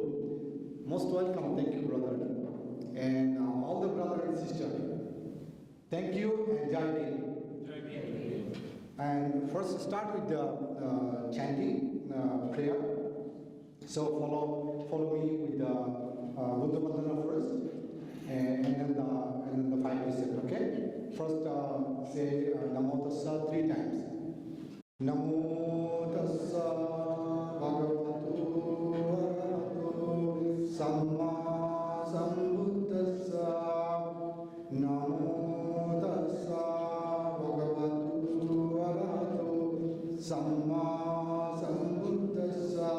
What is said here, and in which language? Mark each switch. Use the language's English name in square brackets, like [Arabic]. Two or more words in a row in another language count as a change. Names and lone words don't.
[English] Most welcome, thank you, brother. And all the brother and sister, thank you and [Hindi] Jai Hind. [English] And first start with the chanting prayer. So follow me with the Buddha Vandana first, and then the 5 precepts. Okay. First say [Pali] Namo Tassa [English] 3 times. [Pali] Namo Tassa Bhagavato Arahato Samma Sambuddhassa. Namo Tassa Bhagavato Arahato Samma Sambuddhassa.